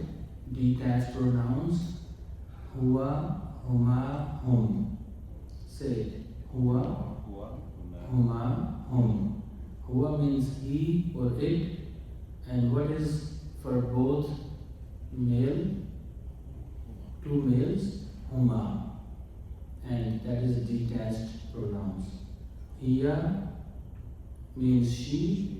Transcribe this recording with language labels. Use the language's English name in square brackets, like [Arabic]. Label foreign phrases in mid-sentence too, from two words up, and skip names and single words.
[English] Detached pronouns. [Maltese] Huwa, huma, hum. [English] Say it. Huwa, [Maltese] Huwa, huma, hum. Huwa [English] means he or it. And what is for both male, two males? [Maltese] Huma. [English] And that is detached pronouns. Hiya means she.